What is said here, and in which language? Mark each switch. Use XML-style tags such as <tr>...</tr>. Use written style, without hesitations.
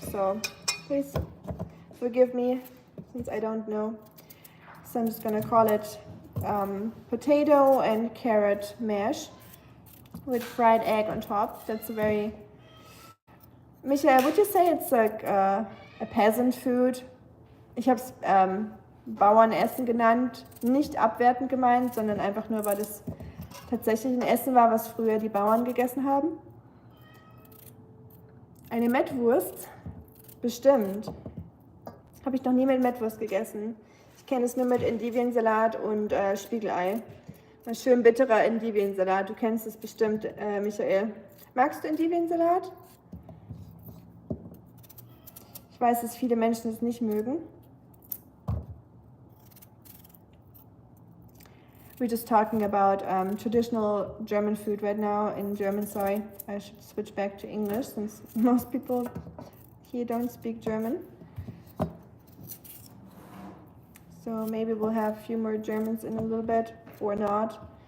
<en>So please forgive me since I don't know. So I'm just gonna call it potato and carrot mash with fried egg on top. That's a very... Michael, would you say it's like a peasant food?</en> <de>Ich habe es Bauernessen genannt, nicht abwertend gemeint, sondern einfach nur, weil es tatsächlich ein Essen war, was früher die Bauern gegessen haben. Eine Mettwurst? Bestimmt. Habe ich noch nie mit Mettwurst gegessen. Ich kenne es nur mit Endiviensalat und Spiegelei. Ein schön bitterer Endiviensalat. Du kennst es bestimmt, Michael. Magst du Endiviensalat? Ich weiß, dass viele Menschen es nicht mögen.</de> <en>We're just talking about traditional German food right now in German. Sorry, I should switch back to English since most people here don't speak German. So maybe we'll have a few more Germans in a little bit or not.</en>